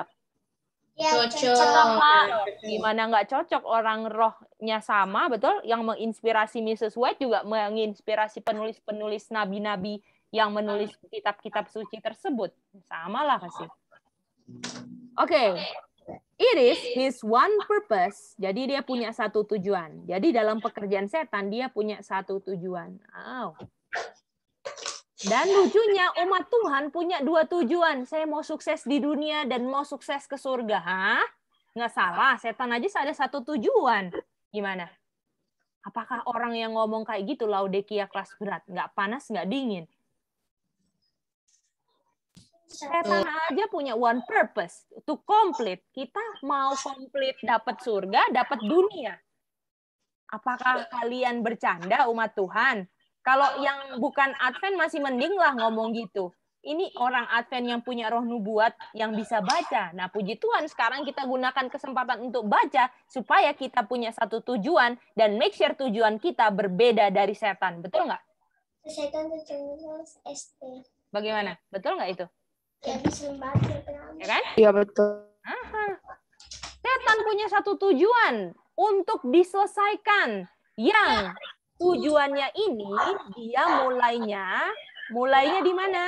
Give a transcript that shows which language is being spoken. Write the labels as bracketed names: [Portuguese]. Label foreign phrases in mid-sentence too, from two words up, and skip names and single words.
[Indonesian] Ya, Cocok. Gimana nggak cocok, orang rohnya sama, betul? Yang menginspirasi Mrs. White juga menginspirasi penulis-penulis nabi-nabi yang menulis kitab-kitab suci tersebut. Sama lah pasti. Oke. [English] It is his one purpose. [Indonesian] Jadi dia punya satu tujuan. Jadi dalam pekerjaan setan, dia punya satu tujuan. Dan lucunya umat Tuhan punya dua tujuan. Saya mau sukses di dunia dan mau sukses ke surga. Hah? Nggak salah, setan aja ada satu tujuan. Gimana? Apakah orang yang ngomong kayak gitu, Laodikia kelas berat? Nggak panas, nggak dingin. Setan aja punya [English] one purpose, to complete. [Indonesian] Kita mau complete dapat surga, dapat dunia. Apakah kalian bercanda umat Tuhan? Kalau yang bukan Advent masih mending lah ngomong gitu. Ini orang Advent yang punya roh nubuat yang bisa baca. Nah, puji Tuhan sekarang kita gunakan kesempatan untuk baca supaya kita punya satu tujuan dan [English] make sure [Indonesian] tujuan kita berbeda dari setan. Betul nggak? Setan tujuannya ST. Bagaimana? Betul nggak itu? Ya, bisa baca. Ya kan? Iya, betul. Setan punya satu tujuan untuk diselesaikan. Yang tujuannya ini dia mulainya di mana?